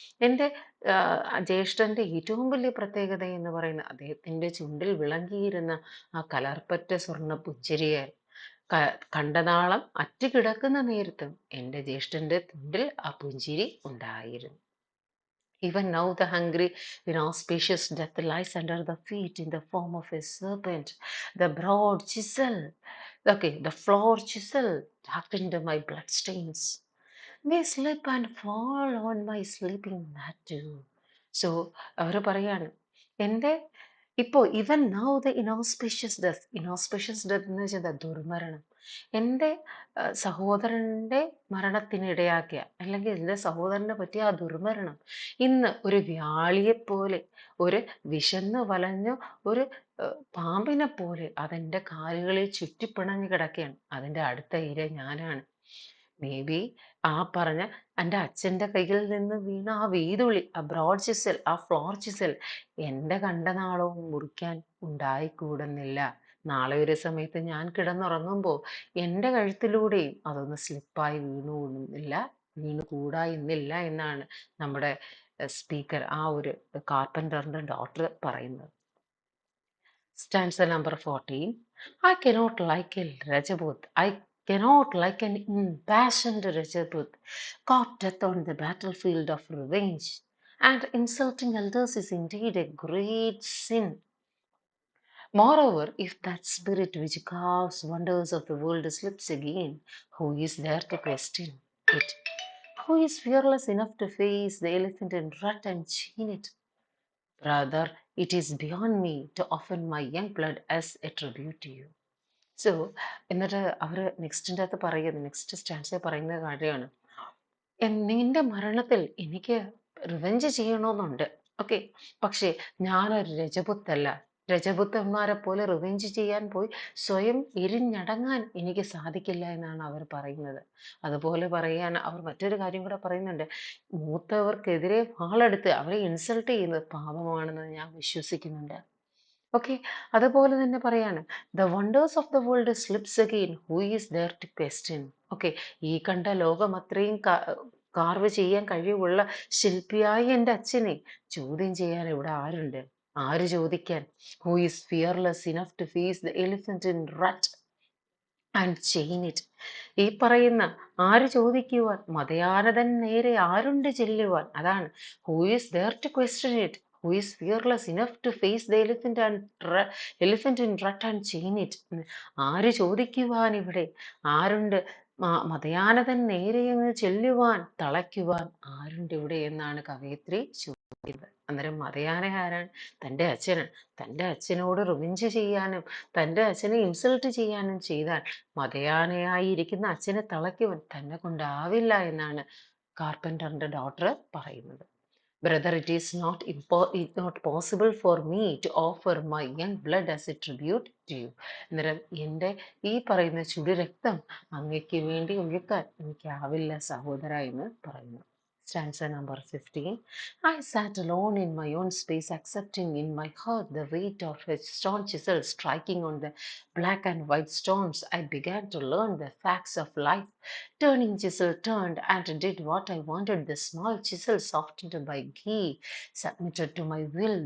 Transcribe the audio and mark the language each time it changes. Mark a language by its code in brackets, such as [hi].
[ml] എൻ്റെ ജ്യേഷ്ഠന്റെ ഏറ്റവും വലിയ പ്രത്യേകത എന്ന് പറയുന്ന അദ്ദേഹത്തിന്റെ ചുണ്ടിൽ വിളങ്ങിയിരുന്ന ആ കലർപ്പറ്റ സ്വർണ്ണ പുഞ്ചിരിയെ കണ്ടനാളം അറ്റുകിടക്കുന്ന നേരത്തും എൻ്റെ ജ്യേഷ്ഠന്റെ ചുണ്ടിൽ ആ പുഞ്ചിരി ഉണ്ടായിരുന്നു. [en] Even now the hungry, inauspicious death lies under the feet in the form of a serpent. The broad chisel, okay, the floor chisel tucked into my bloodstains may slip and fall on my sleeping mat too. [ml] So അവർ പറയാണ്, എൻ്റെ ഇപ്പോൾ ഇവൻ [en] now the inauspicious death [ml] എന്ന് വെച്ചാൽ ദുർമരണം, എൻ്റെ സഹോദരൻ്റെ മരണത്തിനിടയാക്കിയ, അല്ലെങ്കിൽ എൻ്റെ സഹോദരനെ പറ്റിയ ആ ദുർമരണം ഇന്ന് ഒരു വ്യാളിയെപ്പോലെ, ഒരു വിശന്ന് വലഞ്ഞ ഒരു പാമ്പിനെ പോലെ അതെൻ്റെ കാലുകളിൽ ചുറ്റിപ്പിണഞ്ഞു കിടക്കുകയാണ്. അതിൻ്റെ അടുത്ത ഇര ഞാനാണ്. [en] maybe [ml] ആ പറഞ്ഞ എൻ്റെ അച്ഛൻ്റെ കയ്യിൽ നിന്ന് വീണ ആ വീതുളി, ആ ബ്രോഡ് ചിസൽ, ആ ഫ്ലോർ ചിസൽ എൻ്റെ കണ്ടനാളവും മുറിക്കാൻ ഉണ്ടായിക്കൂടുന്നില്ല. നാളെ ഒരു സമയത്ത് ഞാൻ കിടന്നുറങ്ങുമ്പോൾ എൻ്റെ കഴുത്തിലൂടെയും അതൊന്ന് സ്ലിപ്പായി വീണുകൂടാ എന്നില്ല എന്നാണ് നമ്മുടെ സ്പീക്കർ, ആ ഒരു കാർപ്പൻ്ററിൻ്റെ ഡോക്ടർ പറയുന്നത്. [en] Stanza number 14. I cannot like a Rajaput. I cannot like an impassioned Rajaput. Caught death on the battlefield of revenge. And insulting elders is indeed a great sin. Moreover, if that spirit which carves wonders of the world slips again, who is there to question it? Who is fearless enough to face the elephant in rut and chain it? Rather, it is beyond me to offer my young blood as a tribute to you. [ml] So എന്നിട്ട് അവർ next സ്റ്റാൻസിൽ പറയുന്ന കാര്യമാണ്, നിന്റെ മരണത്തിൽ എനിക്ക് revenge ചെയ്യണമെന്നുണ്ട്. Okay, പക്ഷേ ഞാനൊരു രജപുത്തല്ല. രജപുത്തന്മാരെ പോലെ റിവെഞ്ച് ചെയ്യാൻ പോയി സ്വയം എരിഞ്ഞടങ്ങാൻ എനിക്ക് സാധിക്കില്ല എന്നാണ് അവർ പറയുന്നത്. അതുപോലെ പറയാൻ അവർ മറ്റൊരു കാര്യം കൂടെ പറയുന്നുണ്ട്. മൂത്തവർക്കെതിരെ വാളെടുത്ത് അവരെ ഇൻസൾട്ട് ചെയ്യുന്നത് പാപമാണെന്ന് ഞാൻ വിശ്വസിക്കുന്നുണ്ട്. ഓക്കെ, അതുപോലെ തന്നെ പറയാണ്, [en] The wonders of the world slips again, who is there to question. [ml] Okay, ഈ കണ്ട ലോകം അത്രയും കാർവ് ചെയ്യാൻ കഴിവുള്ള ശില്പിയായ എൻ്റെ അച്ഛനെ ചോദ്യം ചെയ്യാൻ ഇവിടെ ആരുണ്ട്? ആര് ചോദിക്കാൻ? [en] Who is fearless enough to face the elephant in rut and chain it. [ml] ഈ പറയുന്ന ആര് ചോദിക്കുവാൻ? മതയാനതൻ നേരെ ആരുണ്ട് ചെല്ലുവാൻ? [en] അതാണ് who is there to question it, who is fearless enough to face the elephant in rut and chain it. [ml] ആര് ചോദിക്കുവാൻ ഇവിടെ? ആരുണ്ട്? മതയാനതൻ നേരെയങ്ങ് ചെല്ലുവാൻ, തളയ്ക്കുവാൻ ആരുണ്ട് ഇവിടെ എന്നാണ് കവയിത്രി ചോദിക്കുന്നത്. അന്നേരം മതയാന ആരാണ്? തൻ്റെ അച്ഛനാണ്. തൻ്റെ അച്ഛനോട് റിവെഞ്ച് ചെയ്യാനും തൻ്റെ അച്ഛനെ ഇൻസൾട്ട് ചെയ്യാനും ചെയ്താൽ മതയാനയായിരിക്കുന്ന അച്ഛനെ തളയ്ക്കുവാൻ തന്നെ കൊണ്ടാവില്ല എന്നാണ് കാർപ്പൻ്ററിൻ്റെ ഡോക്ടർ പറയുന്നത്. [en] Brother, it is not possible for me to offer my young blood as a tribute to you. [ml] അന്നേരം എൻ്റെ ഈ പറയുന്ന ചുടുരക്തം അങ്ങയ്ക്ക് വേണ്ടി ഒഴുക്കാൻ എനിക്കാവില്ല സഹോദര എന്ന് പറയുന്നു. [en] Stanza number 15. I sat alone in my own space, accepting in my heart the weight of a stone chisel striking on the black and white stones. I began to learn the facts of life. Turning chisel turned and did what I wanted. The small chisel, softened by ghee, submitted to my will.